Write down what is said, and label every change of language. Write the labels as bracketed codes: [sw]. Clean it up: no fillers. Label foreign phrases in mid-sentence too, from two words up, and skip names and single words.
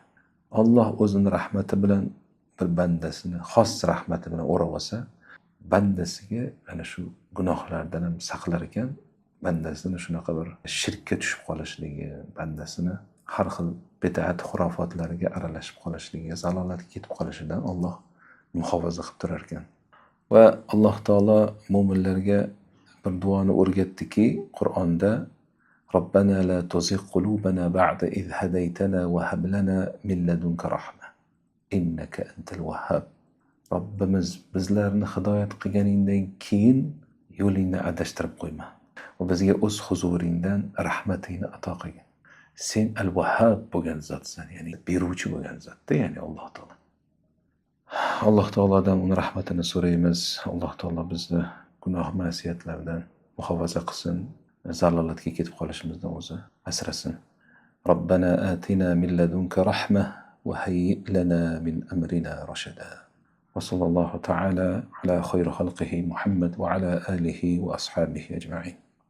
[uz] Alloh o'zining rahmati bilan bir bandasini xos rahmati bilan o'rab olsa, bandasiga ana shu gunohlardan ham saqlar ekan, bandasini shunaqa bir shirkka tushib qolishligi, bandasini har xil bid'at xurofotlarga aralashib qolishligi, zalolatga ketib qolishidan Alloh muhofaza qilib turar ekan. Va Alloh taolo mu'minlarga bir duoni o'rgatdiki, Qur'onda [ar] ربنا لا تزغ قلوبنا بعد إذ هديتنا وهب لنا من لدنك رحمة إنك أنت الوهاب. [uz] Robbimiz bizlarni hidoyat qilganingdan keyin yo'lingni adashtirib qo'yma. Va bizga o'z huzuringdan rahmatingni ato qilgin. Sen al-Wahhab bo'lgan zotsan, ya'ni beruvchi bo'lgan zotda, ya'ni Alloh taolo. Alloh taolodan uni rahmatini so'raymiz. Alloh taolo bizni gunoh ma'siyatlardan muhofaza qilsin, zalolatga ketib qolishimizdan o'zi asrasin. [ar] ربنا آتنا من لدنك رحمة وهيئ لنا من أمرنا رشدا. وصلى الله تعالى على خير خلقه محمد وعلى آله وأصحابه أجمعين.